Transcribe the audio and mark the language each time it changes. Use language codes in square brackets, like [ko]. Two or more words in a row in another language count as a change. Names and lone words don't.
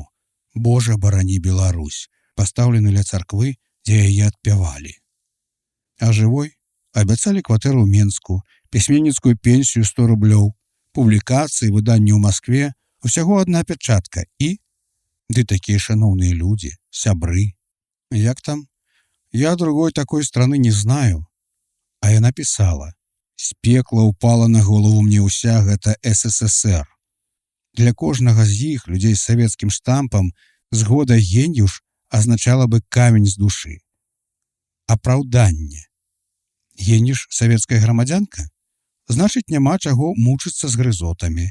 [be] Божа, барані Беларусь, пастаўлены ля царквы, дзе яе адпявалі. А жывой абяцалі кватэру ў Менску, пісьменніцкую пенсію 100 рублёў, публікацыі, выданні ў Маскве, усяго адна пячатка і... Ды такія шаноўныя людзі, сябры. Як там? [ru] Я другой такой страны не знаю. [be] А яна пісала: «З пекла ўпала на голову мне ўся гэта СССР». Для кожнага з іх, людзей з савецкім штампам, згода Геньюш азначала бы камень з душы. Апраўданне. Геньюш савецкая грамадзянка? Значыць, няма чаго мучыцца з грызотамі.